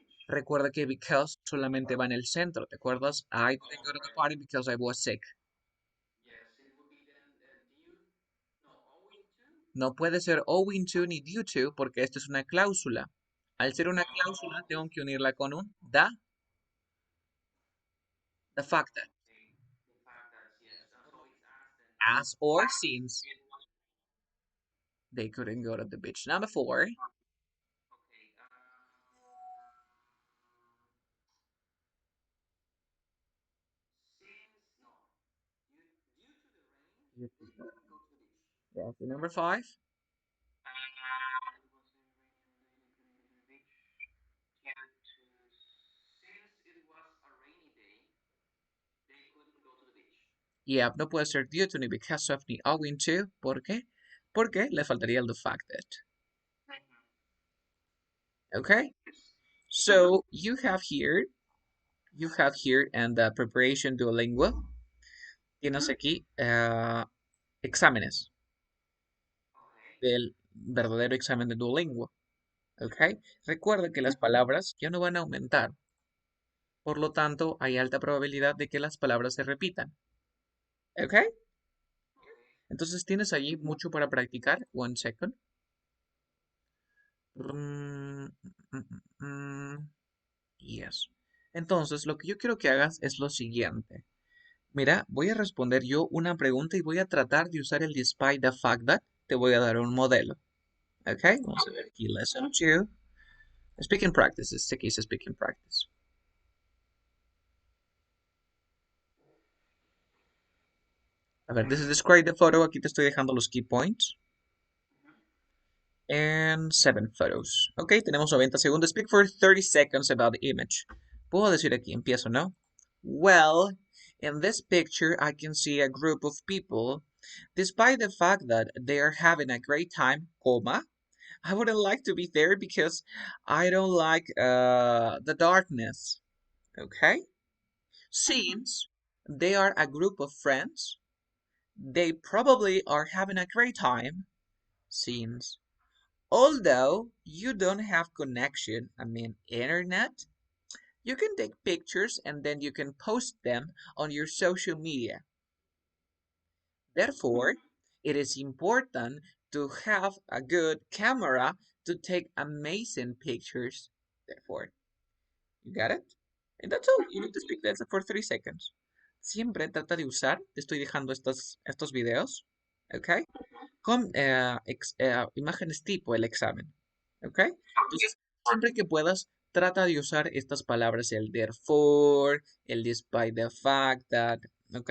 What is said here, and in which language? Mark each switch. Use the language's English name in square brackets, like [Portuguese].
[Spanish] Recuerda que because solamente va en el centro. ¿Te acuerdas? [English] I couldn't go to the party because I was sick. [Spanish] No puede ser owing to ni due to porque esto es una cláusula. Al ser una cláusula, tengo que unirla con un [English] the fact that, as or since they couldn't go to the beach. Number four, yes, number five, yeah, [Spanish] no puede ser [English] due to ni because of ni owing to. ¿Por qué? [Spanish] Porque le faltaría el the fact that. [English] Okay? So you have here and the preparation Duolingo. [Spanish] Tienes aquí exámenes del verdadero examen de Duolingo. ¿Ok? Recuerda que las palabras ya no van a aumentar. Por lo tanto, hay alta probabilidad de que las palabras se repitan. ¿Ok? Entonces tienes allí mucho para practicar. [English] One second. [Spanish] Mm, mm, Yes. Entonces, lo que yo quiero que hagas es lo siguiente. Mira, voy a responder yo una pregunta y voy a tratar de usar el despite the fact that. Te voy a dar un modelo. ¿Ok? Vamos a ver aquí. [English] Lesson 2. Speaking practice. [Spanish] Este aquí es speaking practice. A ver, [English] this is describe the photo. [Spanish] Aquí te estoy dejando los key points. [English] And 7 photos. Ok, [Spanish] tenemos 90 segundos. [English] Speak for 30 seconds about the image. [Spanish] Puedo decir aquí, empiezo, ¿no? [English] Well, in this picture, I can see a group of people. Despite the fact that they are having a great time, comma, I wouldn't like to be there because I don't like the darkness. Okay? Since they are a group of friends, they probably are having a great time. Since although you don't have connection, I mean internet, you can take pictures and then you can post them on your social media. Therefore, it is important to have a good camera to take amazing pictures. Therefore, you got it? And that's all. You need to speak that for 3 seconds. [Spanish] Siempre trata de usar, te estoy dejando estos videos, ¿ok? Con imágenes tipo el examen, ¿ok? Entonces, siempre que puedas, trata de usar estas palabras, el therefore, el despite the fact that, ¿ok?